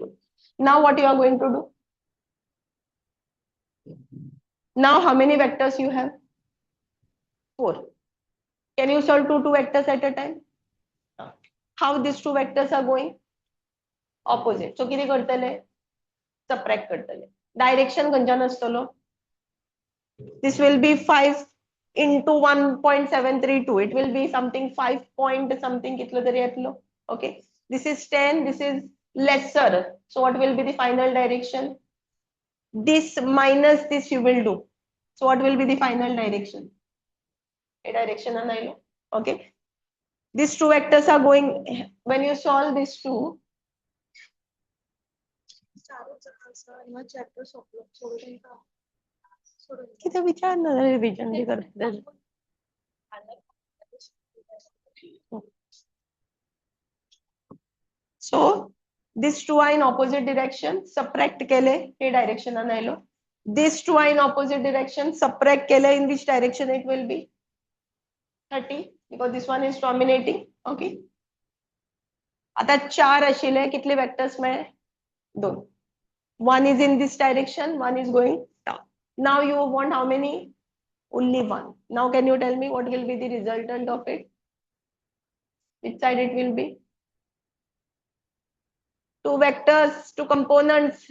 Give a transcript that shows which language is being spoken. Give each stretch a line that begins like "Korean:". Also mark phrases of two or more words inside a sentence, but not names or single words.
English: Now what you are going to do? Now how many vectors you have? 4. Can you solve two vectors at a time? How these two vectors are going? Opposite. So
Konkani: किती करतले? Subtract करतले. Direction खंयच्यान आसतलो?
English: This will be 5 into 1.732. It will be something 5 point something
Konkani: कितलो तरी येतलो.
English: Okay. This is 10. This is lesser. So what will be the final direction? This minus this you will do. So what will be the final direction? A direction and okay. These two vectors are going, when you solve these two,
Marathi: किती विचारणार रिव्हिजन बी करते.
English: So these two are in opposite direction.
Konkani: Subtract केले हे direction आणायलो.
English: These two are in opposite direction. Subtract केले in which direction it will be? 30 because this one is dominating.
Konkani: Okay. आता 4 आशिले कितले vectors मिळे? 2.
English: One is in this direction, one is going down. Now you want how many? Only one. Now can you tell me what will be the resultant of it? Which side it will be? Two vectors, two components.